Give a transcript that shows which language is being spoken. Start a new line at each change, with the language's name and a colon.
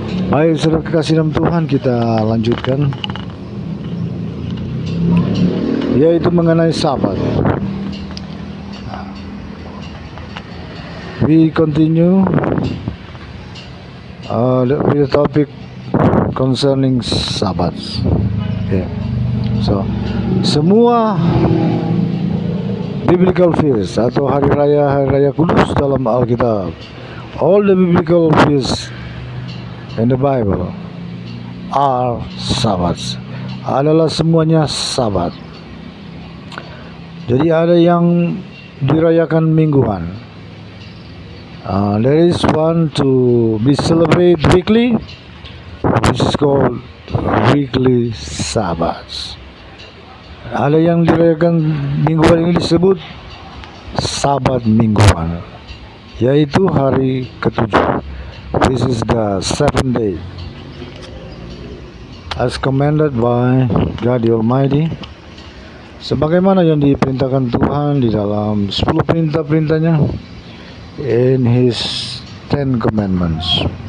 Indonesian: Baik, saudara kekasih dalam Tuhan, kita lanjutkan, yaitu mengenai Sabat.
English: We continue with the topic concerning Sabbath. Okay. So,
Indonesian: semua biblical feast atau hari raya kudus dalam Alkitab,
English: all the biblical feasts in the Bible are Sabbaths,
Indonesian: adalah semuanya Sabat. Jadi ada yang dirayakan mingguan.
English: There is one to be celebrated weekly, which is called weekly Sabbaths.
Indonesian: Ada yang dirayakan mingguan, ini disebut Sabat mingguan, yaitu hari ketujuh.
English: This is the seventh day, as commanded by God the Almighty,
Indonesian: sebagaimana yang diperintahkan Tuhan di dalam 10 perintah-perintahnya,
English: in His 10 commandments.